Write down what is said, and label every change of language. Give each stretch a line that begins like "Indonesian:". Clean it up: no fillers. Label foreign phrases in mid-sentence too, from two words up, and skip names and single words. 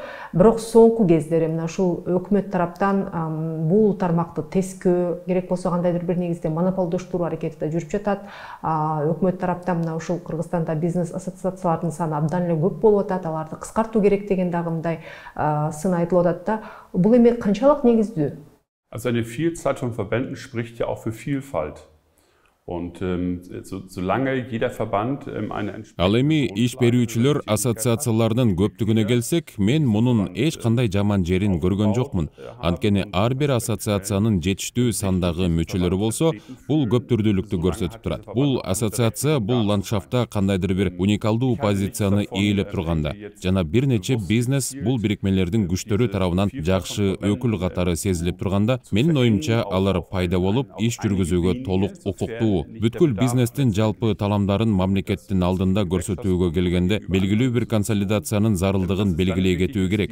Kyrgyz: Бирок соңку кездери мына ушул өкмөт тараптан бул тармакты тескөө, керек болсо кандайдыр бир негизде монополдоштуруу аракети да жүрүп жатат. Өкмөт тараптан мына ушул Кыргызстанда бизнес ассоциациялардын саны абдан эле көп болуп атат, аларды кыскартуу керек деген дагы мындай сын айтылып атат да. Бул эми канчалык негиздүү?
German: Also eine Vielzahl von Verbänden spricht ja auch für Vielfalt. Und solange jeder Verband eine
Kyrgyz: Ал эми иш берүүчүлөр ассоциацияларынын көптүгүнө келсек, мен мунун эч кандай жаман жерин көргөн жокмун. Анткени ар бир ассоциациянын жетиштүү сандагы мүчөлөрү болсо, бул көптүрдүүлүктү көрсөтүп турат. Бул ассоциация бул ландшафтта кандайдыр бир уникалдуу позицияны ээлеп турганда жана бир нече бизнес бул бирикмелердин күчтөрү тарабынан жакшы өкүл катары сезилип турганда, менин оюмча алар пайда болуп иш жүргүзүүгө толук укуктуу сактоо, бүткүл бизнестин жалпы таламдарын мамлекеттин алдында көрсөтүүгө келгенде белгилүү бир консолидациянын зарылдыгын белгилей кетүү керек.